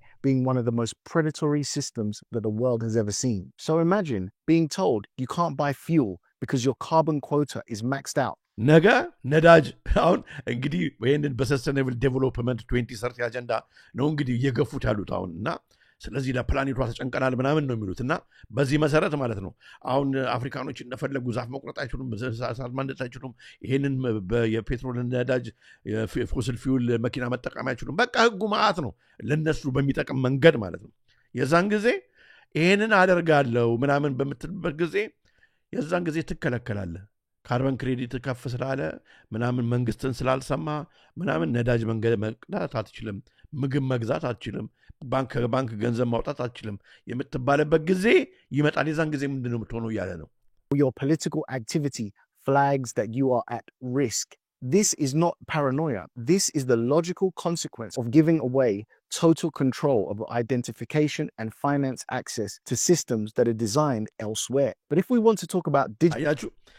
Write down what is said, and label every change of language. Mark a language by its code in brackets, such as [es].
[en] Being one of the most predatory systems that the world has ever seen. So imagine being told you can't buy fuel because your carbon quota is maxed out. [am] ነገ ነዳጅ አሁን እንግዲህ ይህንን በሰስተኔብል ዴቨሎፕመንት 2030 አጀንዳ ነው እንግዲህ እየገፉት ያሉት አሁን እና ስለዚህ ለፕላኔቷ ተጨንቀናል ምናምን ነው የሚሉት እና በዚህ መሰረት ማለት ነው አሁን አፍሪካኖች እንደፈለጉ ዛፍ መቁረጥ አይችሉም፣ እሳት ማንደድ አይችሉም፣ ይሄንን የፔትሮል ነዳጅ ፎሲል ፊውል መኪና መጠቀም አይችሉም። በቃ ህጉ ማአት ነው ለነሱ በሚጠቅም መንገድ ማለት ነው። የዛን ጊዜ ይሄንን አደርጋለሁ ምናምን በምትልበት ጊዜ የዛን ጊዜ ትከለከላለህ። ካርበን ክሬዲት ከፍ ስላለ ምናምን መንግስትን ስላልሰማ ምናምን ነዳጅ መቅዳት አትችልም፣ ምግብ መግዛት አትችልም፣ ባንክ ገንዘብ ማውጣት አትችልም የምትባለበት ጊዜ ይመጣል። የዛን ጊዜ ምንድነው የምትሆነው እያለ ነው። [en] Your political activity flags that you are at risk. This is not paranoia. This is the logical consequence of giving away total control of identification and finance access to systems that are designed elsewhere. But if we want to talk about digital...